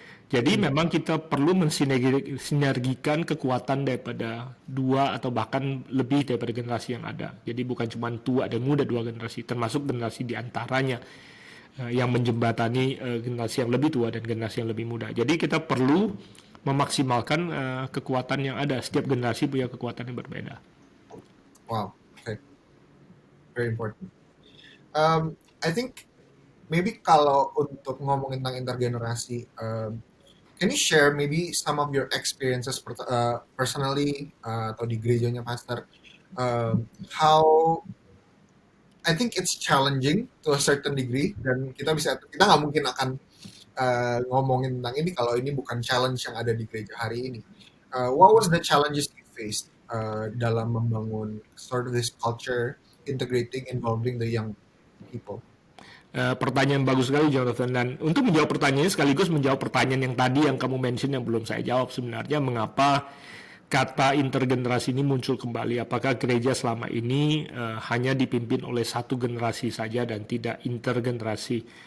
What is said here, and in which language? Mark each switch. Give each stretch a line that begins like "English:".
Indonesian: Jadi memang kita perlu mensinergikan kekuatan daripada dua atau bahkan lebih daripada generasi yang ada. Jadi bukan cuma tua dan muda, dua generasi, termasuk generasi di antaranya yang menjembatani generasi yang lebih tua dan generasi yang lebih muda. Jadi kita perlu memaksimalkan kekuatan yang ada. Setiap generasi punya kekuatan yang berbeda.
English: Wow, okay, very important. I think maybe
Indonesian: kalau untuk ngomongin tentang intergenerasi,
English: can you share maybe some of your experiences personally
Indonesian: atau di gerejanya
English: Pastor? how I think it's challenging to a certain degree,
Indonesian: dan kita nggak mungkin akan ngomongin tentang ini kalau ini bukan challenge yang ada di gereja hari ini.
English: What was the challenges you faced
Indonesian: dalam membangun
English: sort of this culture, integrating, involving the young people?
Indonesian: Pertanyaan bagus sekali Jonathan, dan untuk menjawab pertanyaannya sekaligus menjawab pertanyaan yang tadi yang kamu mention yang belum saya jawab, sebenarnya mengapa kata intergenerasi ini muncul kembali. Apakah gereja selama ini hanya dipimpin oleh satu generasi saja dan tidak intergenerasi?